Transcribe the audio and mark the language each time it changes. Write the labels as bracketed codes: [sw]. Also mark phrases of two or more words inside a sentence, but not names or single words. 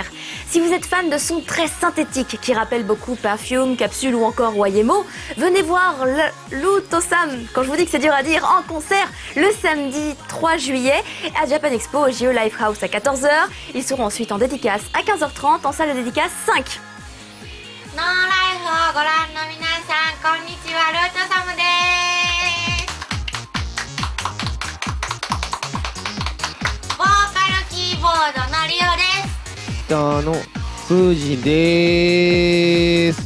[fr] Si vous êtes fan de sons très synthétiques qui rappellent beaucoup Perfume, Capsule ou encore Wayemo, venez voir Lutosam, quand je vous dis que c'est dur à dire, en concert le samedi 3 juillet à Japan Expo au JE Lifehouse à 14h. Ils seront ensuite en dédicace à 15h30 en salle de dédicace 5. [ja] No Life をご覧の皆さん、こんにちは、ルートサムです。ボーカルキーボードのリオです。ギターのスージです。